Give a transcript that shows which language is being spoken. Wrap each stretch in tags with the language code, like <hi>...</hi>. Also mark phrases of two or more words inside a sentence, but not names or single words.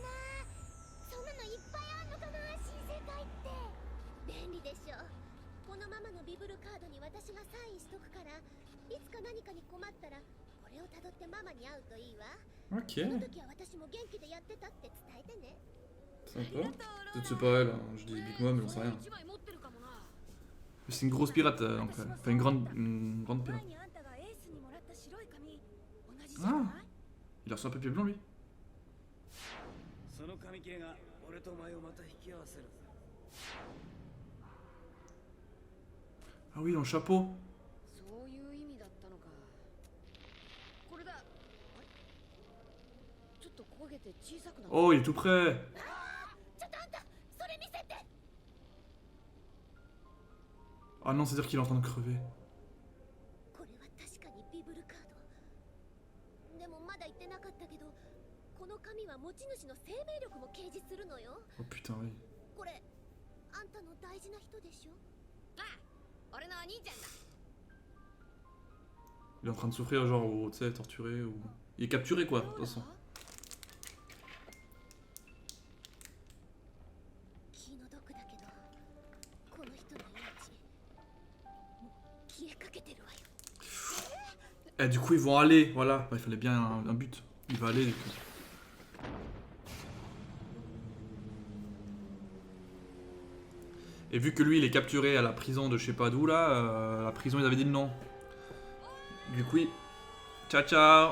<ja>そんなのいっぱいあんのかな、新世界って。便利でしょ。このママのビブルカードに私がサインしとくから、いつか何かに困ったらこれをたどってママに会うといいわ。 Ok. その時は私も元気でやってたって伝えてね。</ja> <fr>Sympa. Peut-être c'est pas elle, hein. Je dis Big Mom, mais j'en sais rien. Mais c'est une grosse pirate, donc. Enfin, une grande pirate. Ah, il a reçu un papier blanc, lui.</fr> <ja>その紙切れが俺とお前をまた引き合わせる。</ja> <fr>Ah oui, dans le chapeau.</fr> <ja>そういう意味だったのか。これだ。あれ？ちょっと焦げて小さくなった。</ja> <fr>Oh, il est tout prêt.</fr> <ja>ちょっとあんた、それ見せて。</ja> <fr>Ah non, c'est-à-dire qu'il est en train de crever.</fr> <ja>これは確かにビブルカード。でもまだ言ってなかったけど、この紙は持ち主の生命力も掲示するのよ。</ja> <fr>Oh putain, oui.</fr> <ja>これ、あんたの大事な人でしょ？ああ、俺のお兄ちゃんだ。</ja> <fr>Il est en train de souffrir, genre, ou tu sais, torturé, ou. Il est capturé, quoi, de toute façon.</fr> <ja>気の毒だけど、この人の命、もう消えかけてるわよ。</ja> <fr>Et du coup, ils vont aller, voilà. Bah, il fallait bien un but. Il va aller, du coup. Et vu que lui, il est capturé à la prison de je sais pas d'où, là, la prison, ils avaient dit non. Du coup, ciao ciao.</fr>